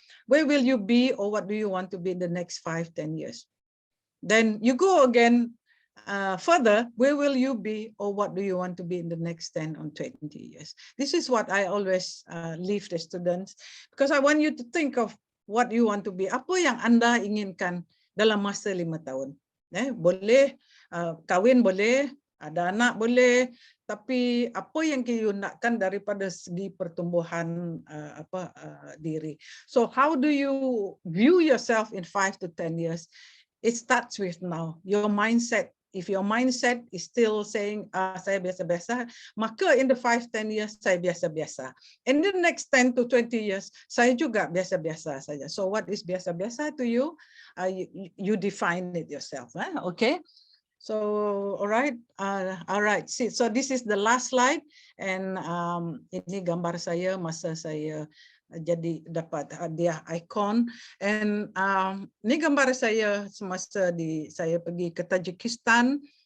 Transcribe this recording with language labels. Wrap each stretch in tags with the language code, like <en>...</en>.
<en>Where will you be, or what do you want to be in the next 5-10 years? Then you go again further, where will you be, or what do you want to be in the next 10 or 20 years? This is what I always leave the students, because I want you to think of what you want to be.</en> <ms>Apa yang Anda inginkan dalam masa 5 tahun? Boleh kawin, boleh ada anak, boleh, tapi apa yang you nakkan daripada segi pertumbuhan diri.</ms> <en>So how do you view yourself in 5 to 10 years? It starts with now. Your mindset. If your mindset is still saying,</en> <ms>saya biasa-biasa, maka</ms> <en>in the 5-10 years,</en> <ms>saya biasa-biasa.</ms> <en>In the next 10 to 20 years,</en> <ms>saya juga biasa-biasa saja.</ms> <en>So what is biasa-biasa to you? You define it yourself. Okay? So, all right. See, so this is the last slide.</en> <ms>And ini gambar saya masa saya jadi dapat hadiah icon, and ini gambar saya semasa saya pergi ke Tajikistan.</ms>